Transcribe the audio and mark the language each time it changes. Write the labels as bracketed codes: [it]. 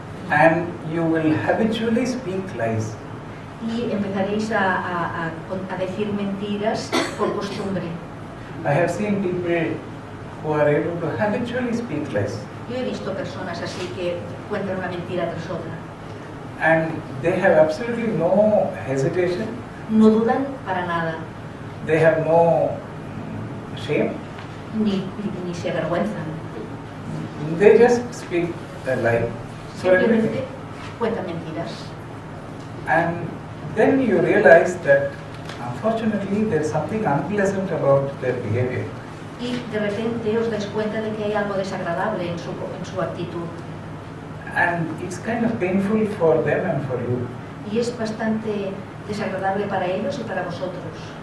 [en] And you will habitually speak lies. [es] y empezaréis a decir mentiras por costumbre. [en] I have seen people who are able to habitually speak lies. [es] Yo he visto personas así que cuentan una mentira tras otra. [en] And they have absolutely no hesitation. [es] No dudan para nada, [en] They have no shame. [es] ni se avergüenzan. [en] They just speak a lie for everything. [es] Simplemente cuentan mentiras. [en] And then you realize that unfortunately there's something unpleasant about their behavior. [es] Y de repente os dais cuenta de que hay algo desagradable en su actitud. [en] And it's kind of painful for them and for you. [es] Y es bastante desagradable para ellos y para vosotros.